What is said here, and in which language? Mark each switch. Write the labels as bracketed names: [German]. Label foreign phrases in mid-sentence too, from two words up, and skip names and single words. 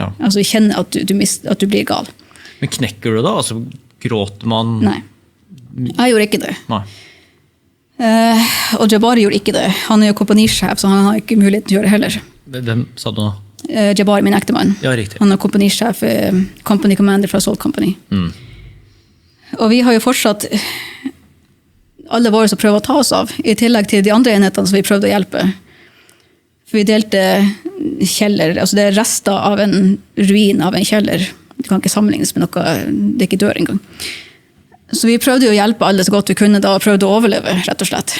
[Norwegian] Altså jeg kjenner at du blir gal. Men knekker du da? Altså gråter man? Nei, jeg gjorde ikke det. Nei. Og Jabari gjorde ikke det. Han er jo kompanisjef, så han har ikke mulighet til å gjøre det heller. Hvem sa du nå? Jabari, min ektemann. Ja, riktig. Han er kompanisjef, [English] company commander [Norwegian] fra [English] Salt Company. [Norwegian] Og vi har jo fortsatt alle våre som prøver å ta oss av, i tillegg til de andre enhetene som vi prøvde å hjelpe. For vi delte kjeller, altså det er rester av en ruin av en kjeller. Det kan ikke sammenlignes med noe, det ikke dør engang. Så vi prøvde jo å hjelpe alle så godt vi kunne da, og prøvde å overleve, rett og slett.